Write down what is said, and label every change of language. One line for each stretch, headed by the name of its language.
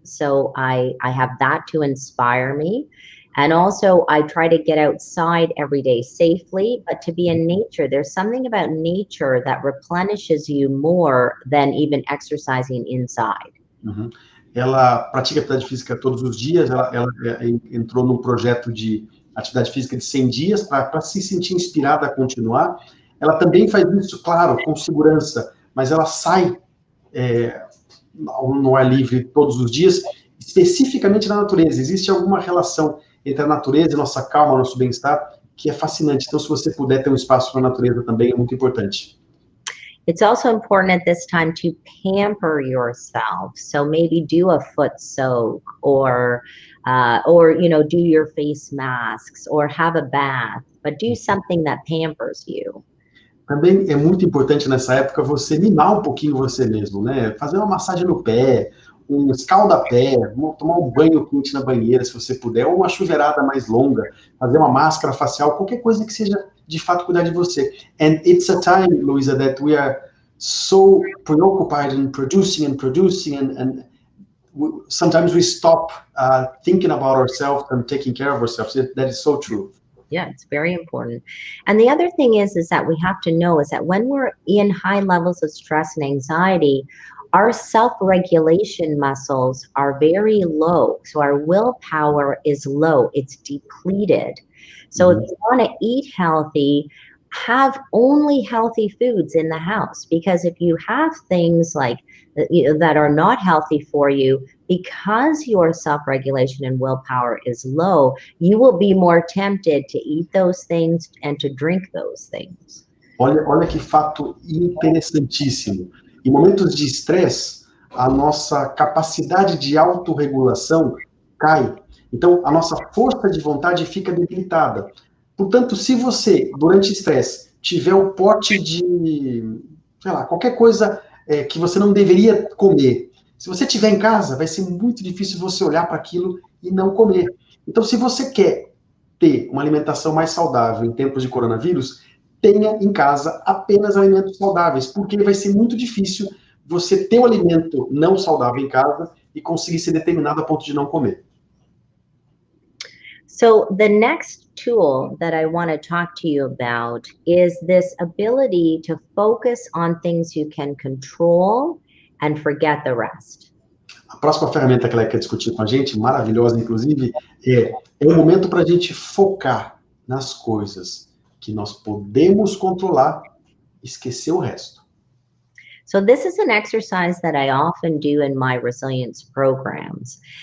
English: So I have that to inspire me. And also I try to get outside every day safely, but to be in nature. There's something about nature that replenishes you more than even exercising inside. Uhum.
Portuguese: Ela pratica atividade física todos os dias. Ela entrou num projeto de atividade física de 100 dias para se sentir inspirada a continuar. Ela também faz isso, claro, com segurança, mas ela sai no ar livre todos os dias, especificamente na natureza. Existe alguma relação entre a natureza e nossa calma, nosso bem-estar, que é fascinante. Então, se você puder ter um espaço para a natureza também, é muito importante.
English: It's also important at this time to pamper yourself. So maybe do a foot soak or do your face masks or have a bath, but do something that pampers you.
Portuguese: Também é muito importante nessa época você mimar um pouquinho você mesmo, né? Fazer uma massagem no pé, um escalda-pé, tomar um banho quente na banheira, se você puder, ou uma chuveirada mais longa, fazer uma máscara facial, qualquer coisa que seja de fato cuidar de você.
English: And it's a time, Louisa, that we are so preoccupied in producing and sometimes we stop thinking about ourselves and taking care of ourselves. That is so true. Yeah, it's very important. And the other thing is that we have to know is that when we're in high levels of stress and anxiety, our self-regulation muscles are very low. So our willpower is low, it's depleted. So if you want to eat healthy, have only healthy foods in the house, because if you have things like that are not healthy for you, because your self-regulation and willpower is low, you will be more tempted to eat those things and to drink those things.
Portuguese: Olha que fato interessantíssimo. Em momentos de estresse, a nossa capacidade de autorregulação cai. Então, a nossa força de vontade fica debilitada. Portanto, se você, durante o estresse, tiver o pote de, sei lá, qualquer coisa que você não deveria comer, se você estiver em casa, vai ser muito difícil você olhar para aquilo e não comer. Então, se você quer ter uma alimentação mais saudável em tempos de coronavírus, tenha em casa apenas alimentos saudáveis, porque vai ser muito difícil você ter um alimento não saudável em casa e conseguir ser determinado a ponto de não comer.
English: So the next tool that I want to talk to you about is this ability to focus on things you can control and forget the rest.
Portuguese: A próxima ferramenta que ela quer discutir com a gente, maravilhosa inclusive, é um momento para a gente focar nas coisas que nós podemos controlar e esquecer o resto.
English: So this is an exercise that I often do in my resilience programs.